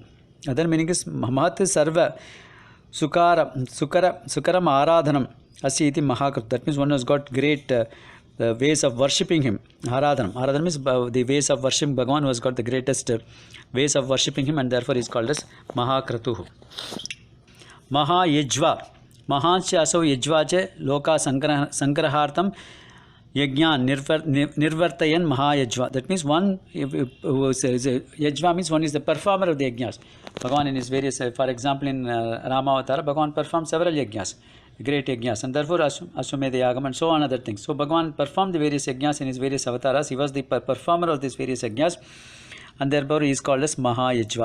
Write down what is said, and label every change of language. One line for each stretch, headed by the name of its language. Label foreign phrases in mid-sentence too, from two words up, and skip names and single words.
English: Other meaning is
Sanskrit: Mahat Sarva Sukaram Aradhanam Asiti Mahakratu.
English: That means one has got great ways of worshipping him. Aradhanam. Aradhanam is the ways of worshiping Bhagavan, who has got the greatest ways of worshipping him, and therefore he is called as Mahakratuhu.
Sanskrit: Maha Yajva. Mahansya Asau Yajvache Loka Sankrahartam Yajnan Nirvartayan Mahayajva.
English: That means one who says Yajva means one is the performer of the Yajnas. Bhagavan in his various, for example in Ramavatara, Bhagavan performed several Yajnas, great Yajnas, and therefore Ashwamedha Yagam and so on other things. So Bhagavan performed the various Yajnas in his various avatars. He was the performer of these various Yajnas, and therefore he is called as Mahayajva.